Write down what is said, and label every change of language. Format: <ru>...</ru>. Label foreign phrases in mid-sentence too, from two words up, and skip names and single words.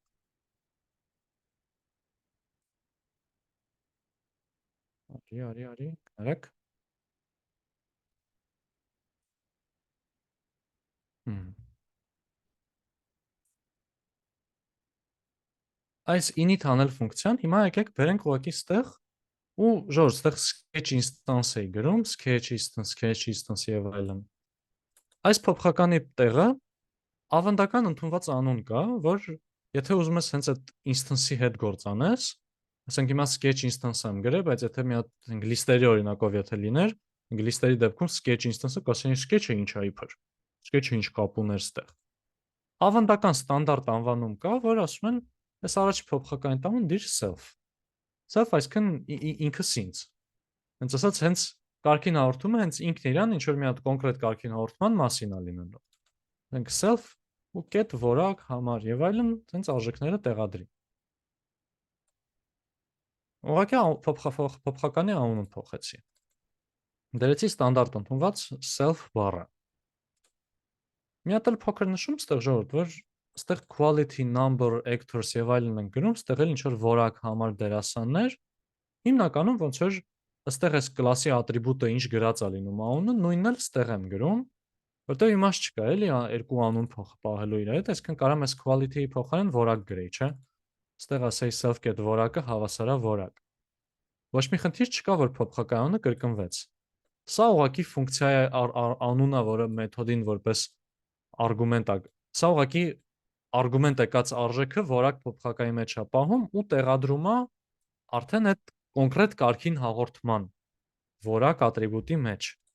<hy>Արի, կարեք։ Այս init անել ֆունկցիան հիմա եկեք բերենք ուղղակի ստեղ ու ժորժ ստեղ</hy> <en>sketch instance</en> <hy>էի գրում,</hy> <en>sketch instance</en> <hy>եւ այլն։ Այս փոփոխականի տեղը ավանդական ընդունված անուն կա, որ եթե ուզում ես հենց այդ instance-ի հետ գործ անես, ասենք հիմա</hy> <en>sketch instance</en> <hy>եմ գրել, բայց եթե մի հատ list-երի օրինակով եթե լիներ, list-երի դեպքում</hy> <en>sketch instance-</en> <hy>ը կասեին sketch-ը ինչ է իբր։ Sketch-ը ինչ կապ ուներ ստեղ։ Ավանդական ստանդարտ անվանում կա, որ ասում են այս առաջի փոփոխականի տանուն դիր self։ Self այսինքն ինքս ինձ։ Հենց ասած հենց կարգին հաղորդումը հենց ինքն իրան ինչ որ մի հատ կոնկրետ կարգին հաղորդման մասին է լինելու։ Մենք self ու get որակ համար եւ այլն հենց արժեքները տեղադրի։ Ուղղակի փոփոխականի անունը փոխեցի։ Դրեցի ստանդարտ ընդունված self բառը։ Մի հատ էլ փոքր նշում ստեղ ժողովուրդ, որ ստեղ</hy> <en>quality number actors</en> <hy>եւ այլն են գրում, ստեղ էլ ինչ որ որակ համար դերասաններ, հիմնականում ոնց որ այստեղ այս կլասի ատրիբուտը ինչ գրած է լինում անունը, նույնն էլ ստեղ եմ գրում, որտեղ իմաստ չկա, էլի երկու անուն պահելու իր հետ, այսինքն կարամ այս quality-ի փոխարեն որակ գրեի, չէ՞։ Ստեղ ասեի</hy> <en>self get</en> <hy>որակը հավասարա որակ։ Ոչ մի խնդիր չկա, որ փոփոխականոնը կրկնվեց։ Սա ուղղակի ֆունկցիայի անունը, որը մեթոդին որպես արգումենտ է, սա ուղղակի արգումենտ եկած արժեքը որակ փոփոխականի մեջ է պահում ու տեղադրում է արդեն այդ կոնկրետ կարգին հաղորդման որակ ատրիբուտի մեջ։</hy>